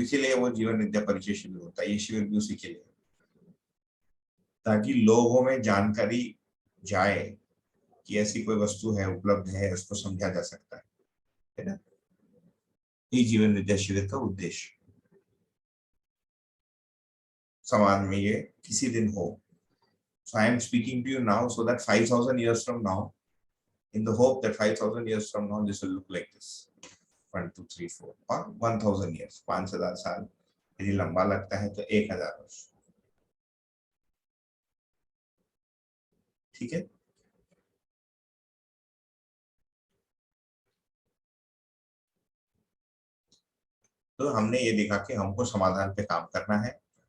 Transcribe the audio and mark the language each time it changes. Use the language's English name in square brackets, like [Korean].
[Hindi] इसीलिए वो जीवन विद्या परिचय शिविर होता है, ये शिविर भी उसी के लिए, ताकि लोगों में जानकारी जाए कि ऐसी कोई वस्तु है, उपलब्ध है, उसको समझा जा सकता है ना। ये जीवन विद्या शिविर का उद्देश्य, समाज में ये किसी दिन हो। [English] So I am speaking to you now so that 5000 years from now in the hope that 5,000 years from now this will look like this. [Hindi] 1, 2, 3, 4 और 1,000 years, 5,000 साल यदि लंबा लगता है तो 1,000 वर्ष। ठीक है, तो हमने ये देखा कि हमको समाधान पे काम करना है।